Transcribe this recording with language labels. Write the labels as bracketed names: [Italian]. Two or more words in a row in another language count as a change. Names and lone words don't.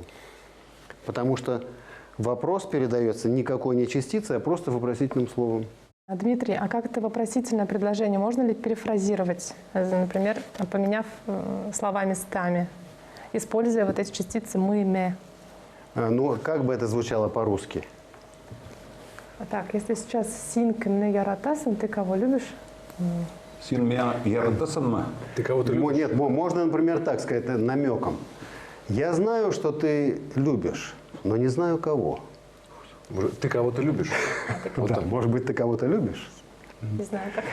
[Russian] Потому что вопрос передается никакой не частицей, а просто вопросительным словом. Дмитрий, а как это вопросительное предложение можно ли перефразировать, например, поменяв слова местами, используя вот эти частицы «мы», «ме»? Ну, как бы это звучало по-русски? Так, если сейчас [Tatar] «син кемне яратасан», [Russian] ты кого любишь? [Tatar] Син меня яратасан. [Russian] Ты кого-то любишь? Нет, можно, например, так сказать, намеком. Я знаю, что ты любишь, но не знаю кого. Ты кого-то любишь? Вот так. Может быть, ты кого-то любишь? Не знаю, как.